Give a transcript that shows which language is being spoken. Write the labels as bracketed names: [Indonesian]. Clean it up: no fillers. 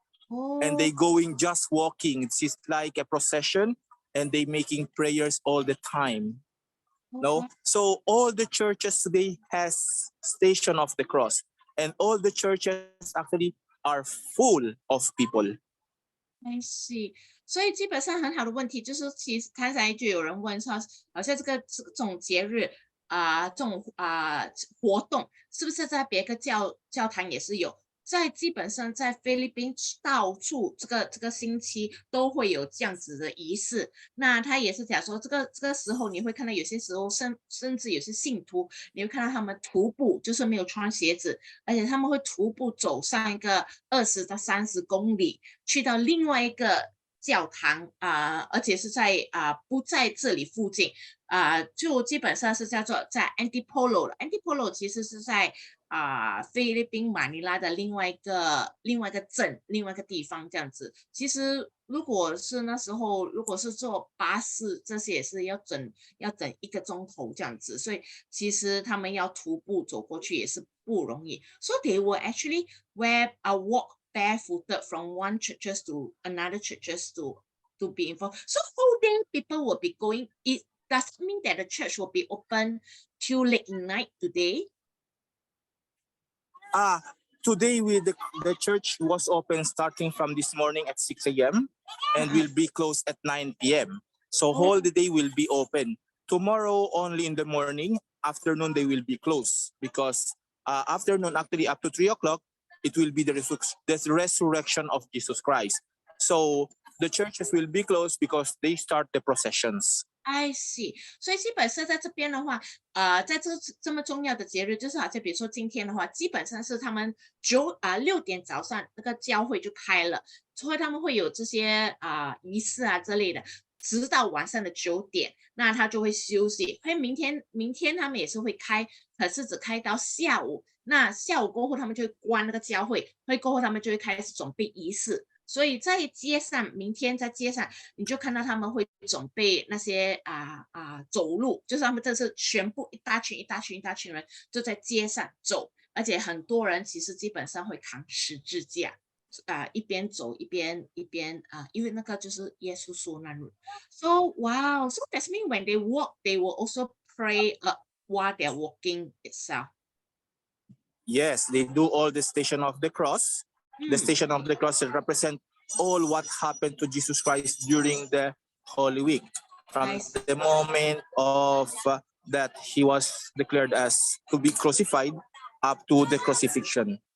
[English] And they going just walking. It's just like a procession, and they making prayers all the time. No, so all the churches today has Station of the Cross, and all the churches actually are full of people. I see， [Chinese] 所以基本上很好的问题就是，其实刚才就有人问说，好像这种节日这种活动，是不是在别个教堂也是有？在基本上在菲律宾到处这个星期都会有这样子的仪式。那他也是讲说，这个时候你会看到有些时候甚至有些信徒，你会看到他们徒步，就是没有穿鞋子，而且他们会徒步走上一个20到30公里，去到另外一个教堂而且是在不在这里附近就基本上是叫做在 Antipolo 了。 Antipolo 其实是在菲律宾马尼拉的另外一个镇，另外一个地方这样子。其实如果是那时候，如果是坐巴士，这些也是要整1个钟头这样子，所以其实他们要徒步走过去也是不容易。 [English] So they will actually walk barefooted from one churches to another churches to be involved. So whole day people will be going. It does mean that the church will be open till late night today. Today the church was open starting from this morning at 6 a.m. and will be closed at 9 p.m. So whole the day will be open. Tomorrow only in the morning, afternoon they will be closed because afternoon actually up to 3 o'clock it will be the resurrection of Jesus Christ. So the churches will be closed because they start the processions. I see， [Chinese] 所以基本上在这边的话，在这么重要的节日，就是好像比如说今天的话，基本上是他们6点早上那个教会就开了，所以他们会有这些仪式之类的，直到晚上的9点，那他就会休息。所以明天他们也是会开，可是只开到下午。那下午过后，他们就会关那个教会，会过后他们就会开始准备仪式。所以在街上，明天在街上，你就看到他们会准备那些走路，就是他们这是全部一大群人就在街上走，而且很多人其实基本上会扛十字架，一边走一边因为那个就是耶稣受难日。 [English] So wow, so that means when they walk, they will also pray while they're walking itself. Yes, they do all the Station of the Cross. The Station of the Cross represent all what happened to Jesus Christ during the Holy Week, from the moment of that he was declared as to be crucified up to the crucifixion.